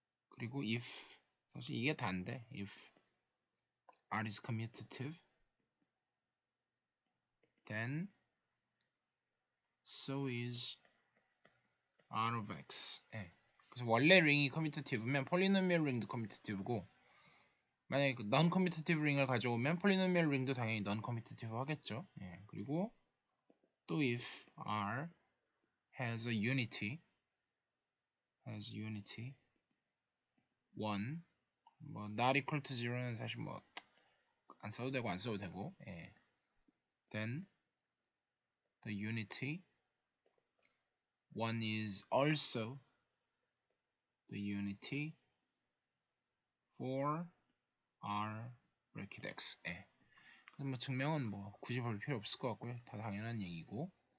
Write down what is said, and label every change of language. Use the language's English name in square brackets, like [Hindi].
[Korean] 그리고 [English] if [Korean] 사실 이게 다인데 [English] if R is commutative then so is R of X. [Korean] 그래서 원래 링이 커뮤테이티브면 폴리노미얼 링도 커뮤테이티브고 만약에 그 non commutative 링을 가져오면 폴리노미얼 링도 당연히 non commutative 하겠죠. 그리고 또 [English] if R has a unity 1 뭐 not equal to 0 [Korean] 는 사실 뭐 안 써도 되고 [English] 안 써도 되고 then the unity 1 is also the unity for R bracket X. [Korean] 그래서 뭐 증명은 뭐 굳이 볼 필요 없을 것 같고요. 다 당연한 얘기고.